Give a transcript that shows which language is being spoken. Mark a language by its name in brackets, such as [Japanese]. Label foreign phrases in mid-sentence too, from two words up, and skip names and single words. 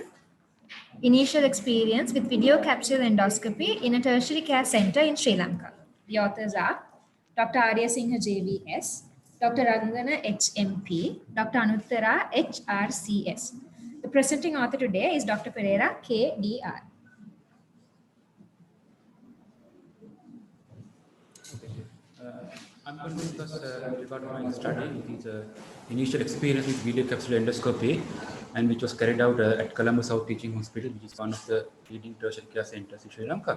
[English] Initial experience with video capsule endoscopy in a tertiary care center in Sri Lanka. The authors are Dr. Arya Singha JVS, Dr. Rangana HMP, Dr. Anuttara HRCS. The presenting author today is Dr. Pereira KDR. I'm going to discuss with regard to my study. It is initial experience with video capsule endoscopy, and which was carried out at Colombo South Teaching Hospital, which is one of the leading tertiary care centers in Sri Lanka.